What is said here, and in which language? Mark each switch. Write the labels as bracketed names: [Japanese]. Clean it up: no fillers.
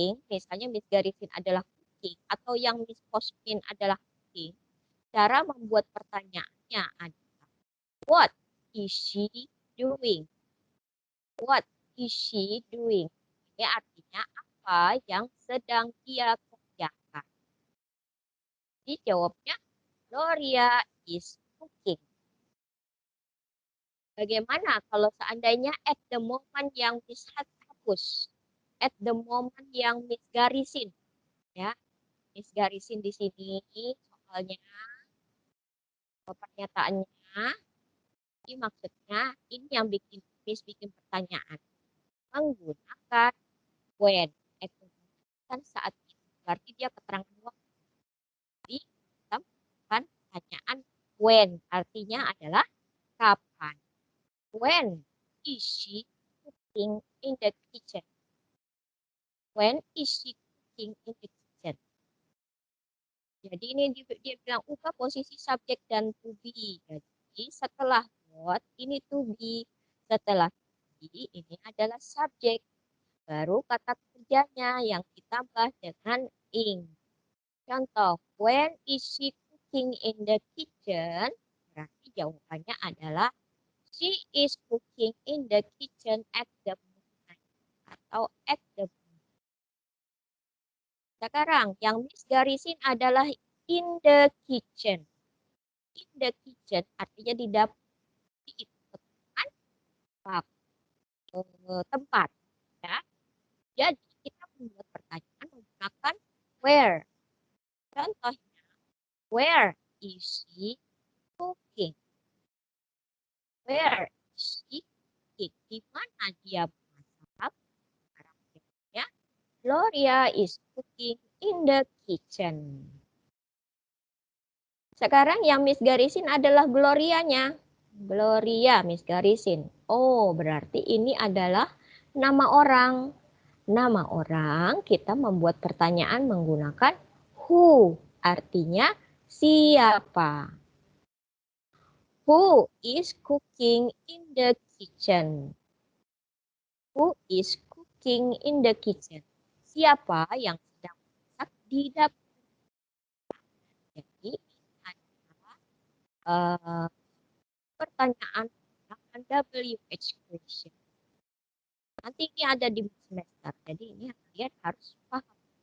[Indonesian] Misalnya Miss garisin adalah cooking atau yang Miss postin adalah cooking. Cara membuat pertanyaannya adalah [English] what is she doing? What is she doing? [Indonesian] Ini artinya apa yang sedang dia kerjakan. Dijawabnya [English] Gloria is cooking. [Indonesian] Bagaimana kalau seandainya [English] at the moment [Indonesian] yang Miss hapus? [English] At the moment [Indonesian] yang Miss garisin. Ya, Miss garisin di sini soalnya pernyataannya. Ini maksudnya ini yang bikin Miss bikin pertanyaan. Menggunakan when. [English] At the moment [Indonesian] kan saat itu. Berarti dia keterangan waktu. Jadi kita menggunakan pertanyaan when. Artinya adalah kapan. [English] When is she cooking in the kitchen? When is she cooking in the kitchen? [Indonesian] Jadi ini dia bilang ubah posisi subjek dan to be. Jadi setelah what ini to be. Setelah to be ini adalah subjek. Baru kata kerjanya yang ditambah dengan ing. Contoh, [English] when is she cooking in the kitchen? [Indonesian] Berarti jawabannya adalah [English] she is cooking in the kitchen at the moment. [Indonesian] Atau [English] at the moment. [Indonesian] Sekarang, yang Miss garisin adalah [English] in the kitchen. In the kitchen [Indonesian] artinya di dapur. Itu tempat. Ya. Jadi, kita membuat pertanyaan menggunakan where. [English] Contohnya, where is she cooking? Where is she cooking? [Indonesian] Di mana dia masak? [English] Ya, Gloria is cooking in the kitchen. [Indonesian] Sekarang yang Miss garisin adalah Glorianya. Gloria Miss garisin. Oh, berarti ini adalah nama orang. Nama orang kita membuat pertanyaan menggunakan who. Artinya siapa. [English] Who is cooking in the kitchen? Who is cooking in the kitchen? [Indonesian] Siapa yang sedang masak di dapur? Jadi adalah pertanyaan menggunakan WH question. Nanti ini ada di semester. Jadi ini kalian harus paham.